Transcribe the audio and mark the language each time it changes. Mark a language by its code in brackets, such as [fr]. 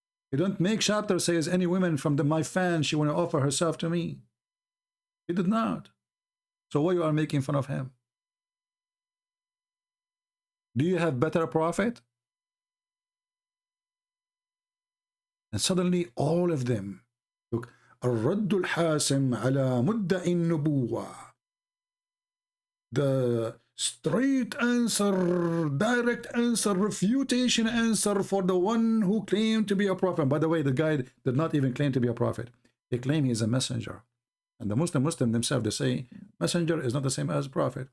[en] He don't make chapter says any woman from my fans, she want to offer herself to me. He did not. So why you are making fun of him? Do you have better prophet? And suddenly all of them look. [ar] الرد الحاسم على مدعي النبوة. [en] The straight answer, direct answer, refutation answer for the one who claimed to be a prophet. By the way, the guy did not even claim to be a prophet. He claimed he is a messenger. And the Muslim themselves, they say, messenger is not the same as prophet.